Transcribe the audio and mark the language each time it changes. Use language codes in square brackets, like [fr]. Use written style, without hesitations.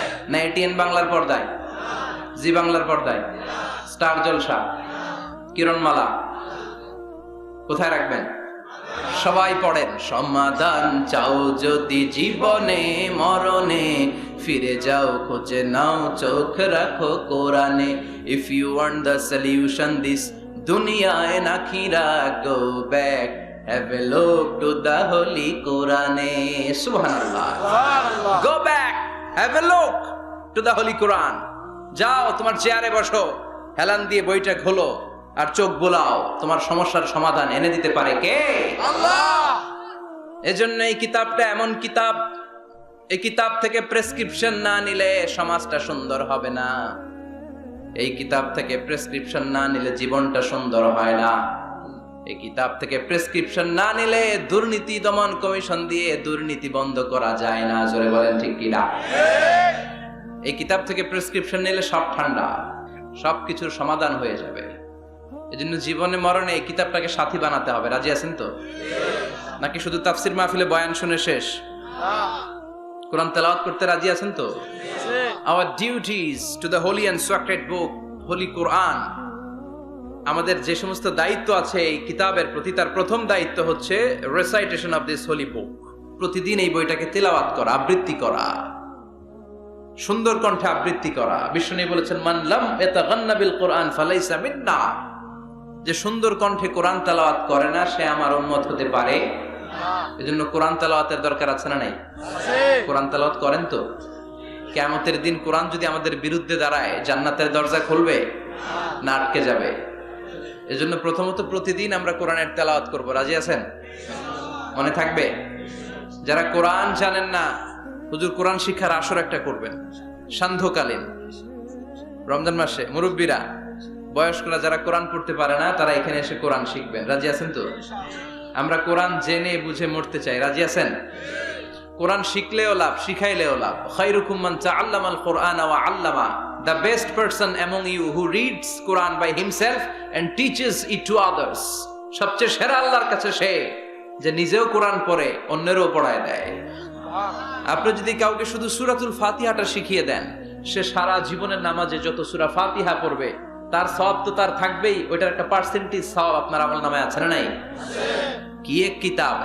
[bn] না এটিএন বাংলার পর্দায়, জি বাংলার পর্দায়, স্টার জলসা, কিরণমালা, কোথায় রাখবেন? সবাই পড়েন। সমাধান চাও যদি জীবনে মরণে, ফিরে যাও খুঁজে নাও, চোখ রাখো কোরআনে। [en] If you want the solution this dunya and akhirah, go back, have a look to the holy Quran. Subhanallah. Go back, have a look to the holy Quran. [bn] যাও তোমার চেয়ারে বসো, হেলান দিয়ে বইটা খোলো আর চোখ বোলাও। তোমার সমস্যার সমাধান এনে দিতে পারে কে? আল্লাহ। এজন্য এই কিতাবটা এমন কিতাব, এই কিতাব থেকে প্রেসক্রিপশন না নিলে সমাজটা সুন্দর হবে না। এই কিতাব থেকে প্রেসক্রিপশন না নিলে জীবনটা সুন্দর হয় না। এই কিতাব থেকে প্রেসক্রিপশন না নিলে দুর্নীতি দমন কমিশন দিয়ে দুর্নীতি বন্ধ করা যায় না। জোরে বলেন ঠিক কিনা? এই কিতাব থেকে প্রেসক্রিপশন নিলে সব ঠান্ডা, সবকিছুর সমাধান হয়ে যাবে। এজন্য জীবনে মরণে এই কিতাবটাকে সাথী বানাতে হবে। রাজি আছেন তো? নাকি শুধু তাফসির মাহফিলে বয়ান শুনে শেষ? কোরআন তেলাওয়াত করতে রাজি আছেন তো? [en] Our duties to the holy and sacred book, holy Quran. [bn] আমাদের যে সমস্ত দায়িত্ব আছে এই কিতাবের প্রতি, তার প্রথম দায়িত্ব হচ্ছে [en] recitation of this holy book. [bn] প্রতিদিন এই বইটাকে তেলাওয়াত করা, আবৃত্তি করা, সুন্দর কণ্ঠে আবৃত্তি করা। বিষ্ণু বলেছেন, [ar] মান লাম ইয়াতাগান্না বিল কোরআন ফালাইসা মিন্না। [bn] যে সুন্দর কণ্ঠে কোরআন তেলাওয়াত করে না, সে আমার উম্মত হতে পারে। এজন্য কোরআন তেলাওয়াতের দরকার আছে না নাই? কোরআন তেলাওয়াত করেন তো? কিয়ামতের দিন কোরআন যদি আমাদের বিরুদ্ধে দাঁড়ায়, জান্নাতের দরজা খুলবে না আটকে যাবে? এজন্য প্রথমত প্রতিদিন আমরা কোরআনের তেলাওয়াত করব। রাজি আছেন? মনে থাকবে? যারা কোরআন জানেন না, হুজুর কোরআন শিক্ষার আসর একটা করবেন সান্ধ্যকালীন রমজান মাসে। মুরব্বীরা, বয়স্করা যারা কোরআন পড়তে পারে না, তারা এখানে এসে কোরআন শিখবেন। রাজি আছেন তো? আমরা কোরআন জেনে বুঝে মরতে চাই। রাজি আছেন? কোরআন শিখলেও লাভ, শিখাইলেও লাভ। [ar] খায়রুকুম মান তাআল্লামাল কুরআনা ওয়া আল্লামা। [en] The best person among you who reads Quran by himself and teaches it to others. [bn] সবচেয়ে সেরা আল্লাহর কাছে সে যে নিজেও কোরআন পড়ে অন্যেরও পড়ায় দেয়। আপনি যদি কাউকে শুধু সূরাতুল ফাতিহাটা শিখিয়ে দেন, সে সারা জীবনের নামাজে যত সূরা ফাতিহা পড়বে তার সওয়াব তো তার থাকবেই। ওইটার একটা পার্সেন্টেজ সওয়াব আপনার আমলনামায় আছে না নাই? কি এক কিতাব!